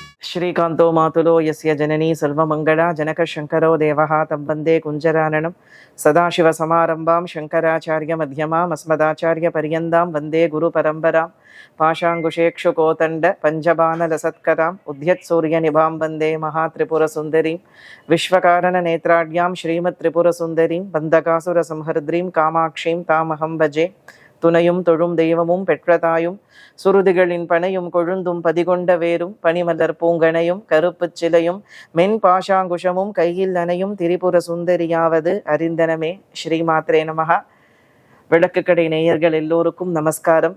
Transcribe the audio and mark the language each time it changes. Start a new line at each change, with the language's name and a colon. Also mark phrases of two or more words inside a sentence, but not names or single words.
Sanskrit: श्रीकांतो मातुलो यस्य जननी सर्वमंगला जनकशंकरो देवः तं वन्दे कुञ्जराननं सदाशिवसमारम्भां शङ्कराचार्यमध्यमाम् अस्मदाचार्यपर्यन्तां वन्दे गुरुपरम्परां पाशाङ्कुशेक्षुकोतण्ड पञ्चबाणलसत्कराम् उद्यत्सूर्यनिभां वन्दे महात्रिपुरसुन्दरीं विश्वकारणनेत्राढ्यां श्रीमत्त्रिपुरसुन्दरीं बन्धकासुरसंहर्द्रीं कामाक्षीं तामहं भजे
Tamil: துணையும் தொழும் தெய்வமும் பெற்றதாயும் சுருதிகளின் பனையும் கொழுந்தும் பதிகொண்ட வேரும் பனிமலர் பூங்கனையும் கருப்புச் சிலையும் மென் பாஷாங்குஷமும் கையில் அணையும் திரிபுர சுந்தரியாவது அறிந்தனமே.
Sanskrit: श्रीमात्रे नमः.
Tamil: விளக்கு கடை நேயர்கள் எல்லோருக்கும் நமஸ்காரம்.